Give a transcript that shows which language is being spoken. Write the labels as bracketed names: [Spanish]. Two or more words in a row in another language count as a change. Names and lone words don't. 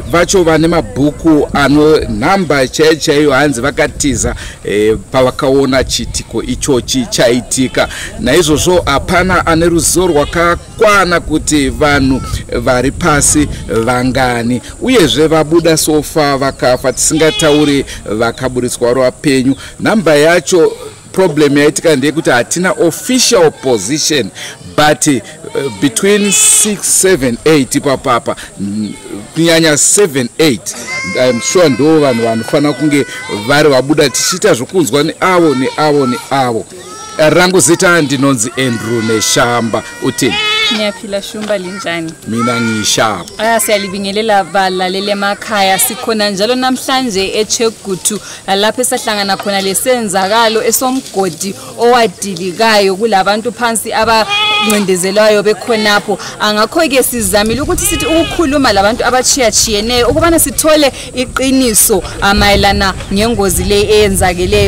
[Shona] Vacho vane mabhuku ano nhamba chaiyo hanzi vakatiza pavakaona chitiko ichochi chaitika. Naizvozvo hapana ane ruzivo rwakakwana kuti vanhu vari pasi vangani, uyezve vabuda sofa vakafa tisingatauri vakaburitswa vapenyu. Nhamba yacho problem yaitika ndeyekuti hatina [English] official position, [Shona] but between 6, 7, 8 papapa kunyanya 7, 8 [English] I'm sure [Shona] ndo vanhu vanofana kunge vari vabuda tichita zvokunzwa neavo. Rangu zita ndinonzi Andrew Neshamba. [North Ndebele] Utini? Niyaphila Shumba linjani? Mina ngishapa. Siyalibingelela abalaleli emakhaya. Sikhona njalo namhlanje eChegutu lapho esahlangana khona lesenzakalo esomgodi owadilikayo kulabantu phansi abancindezelwayo bekhonapho. Angakho ke sizamile ukuthi sithi ukukhuluma labantu abachiyachiyeneyo ukubana sithole iqiniso amayelana ngengozi le eyenzakeleyo.